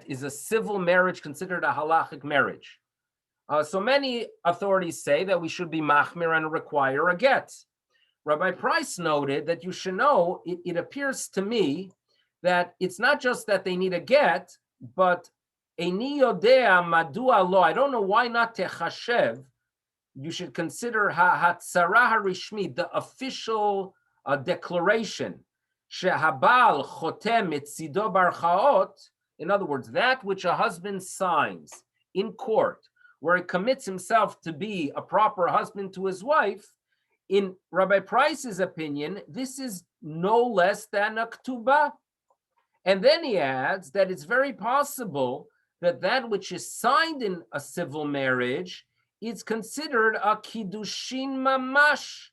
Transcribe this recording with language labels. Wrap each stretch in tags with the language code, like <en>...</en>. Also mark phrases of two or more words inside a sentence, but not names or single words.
<en>Is a civil marriage considered a halachic marriage? So many authorities say that we should be</en> <he>machmir</he> <en>and require a get. Rabbi Price noted that you should know, it appears to me that it's not just that they need a get, but</en> <he>איני יודע מדוע לא.</he> <en>I don't know why not techashev. You should consider</en> <he>הצהרה הרשמית,</he> <en>the official declaration.</en> <he>שהבעל חותם אצלו בערכאות.</he> <en>In other words, that which a husband signs in court, where he commits himself to be a proper husband to his wife. In Rabbi Price's opinion, this is no less than a ketubah. And then he adds that it's very possible that that which is signed in a civil marriage is considered a</en> <he>קידושין ממש.</he>